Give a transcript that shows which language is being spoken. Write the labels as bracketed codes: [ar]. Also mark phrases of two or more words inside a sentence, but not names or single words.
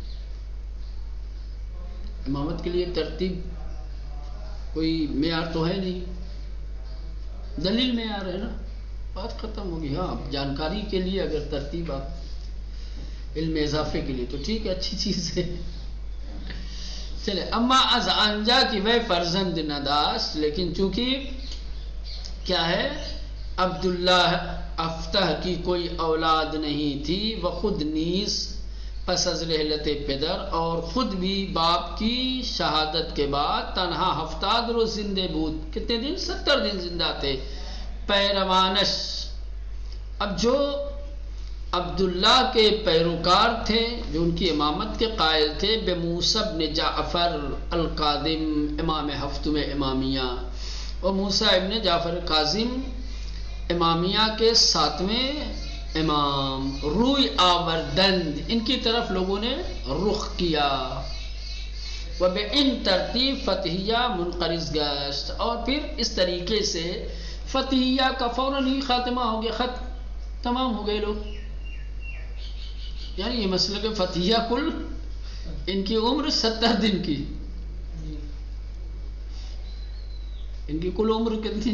[ur] امامت کے لیے ترتیب کوئی معیار تو ہے نہیں، دلیل معیار ہے نا، بات ختم ہوگی۔ ہاں، جانکاری کے لیے اگر ترتیب، آپ علم اضافے کے لیے تو ٹھیک ہے، اچھی چیز ہے۔ چلے، [fa] اما از آنجا کی وے فرزند نداشت، [ur] لیکن چونکہ کیا ہے، عبداللہ افتح کی کوئی اولاد نہیں تھی، وہ خود [fa] نیز پس از رحلت پدر، [ur] اور خود بھی باپ کی شہادت کے بعد [fa] تنہا 70 روز زندے بود۔ [ur] کتنے دن؟ 70 دن زندہ تھے۔ پیروانش، اب جو عبداللہ کے پیروکار تھے جو ان کی امامت کے قائل تھے، بموسیٰ بن جعفر القادم [fa] امام ہفتم [ur] امامیہ، اور موسیٰ ابن جعفر کاظم امامیہ کے 7ویں امام، [fa] روی آوردند [ur] ان کی طرف لوگوں نے رخ کیا، [fa] وبإن ترتیب فتحیہ منقرض گشت، [ur] اور پھر اس طریقے سے فتحیہ کا فوراً ہی خاتمہ ہو گیا، خط تمام ہو گئے لوگ. یعنی یہ مسئلہ کہ فتحیہ کل ان کی عمر 70 دن کی، ان کی کل عمر کتنی؟